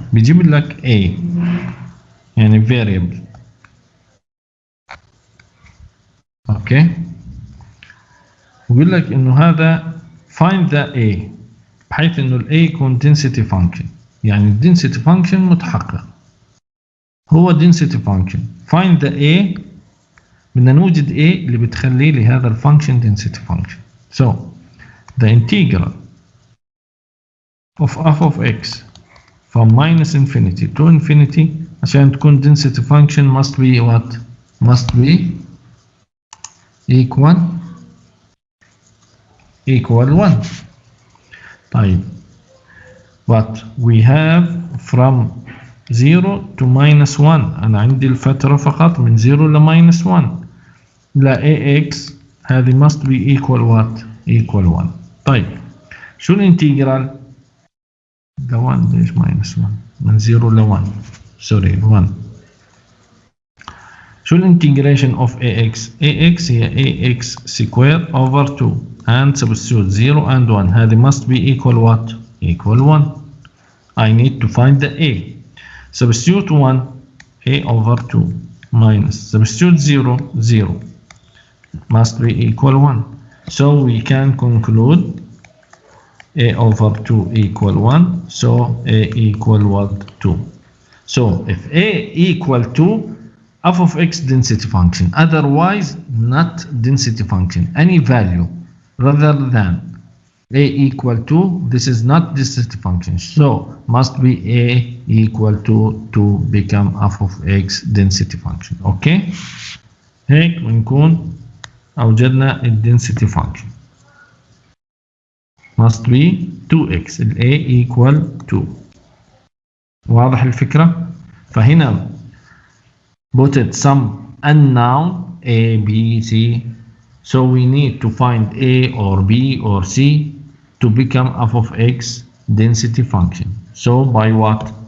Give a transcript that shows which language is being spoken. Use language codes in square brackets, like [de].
[ar] بيجيب لك A يعني variable، أوكي، ويقول لك إنه هذا [en] find the A، [ar] بحيث إنه ال A يكون density function، يعني ال density function متحقق، هو density function. [en] find the A، [ar] بدنا نوجد A اللي بتخلي لي هذا الفانكشن density function. [en] So the integral of f of x from minus infinity to infinity [ar] عشان تكون [en] density function must be what? Must be equal 1. [ar] طيب [en] but we have from 0 to minus 1، [ar] أنا عندي الفترة فقط من 0 ل [en] minus 1. [ar] لا [en] ax [ar] هذه [en] must be equal what? equal 1. [ar] طيب شو الانتجرال؟ ل 1 ليش minus 1؟ من 0 ل 1 سوري 1. شو الانتجريشن [en] of ax؟ ax [ar] هي [en] ax square over 2 and substitute 0 and 1، هذه must be equal what? equal 1. I need to find the a. Substitute 1 a over 2 minus substitute 0 0 must be equal 1. So we can conclude a over 2 equal 1, so a equal what? 2. So if a equal 2, f of x density function, otherwise not density function, any value rather than a equal to, this is not density function, so must be a equal to become f of x density function. [ar] اوكي، هيك بنكون اوجدنا الدنسيتي function. [en] must be 2x، ال a equal 2. واضح الفكرة؟ فهنا put some unknown a b c, so we need to find a or b or c to become f of x density function. So by what?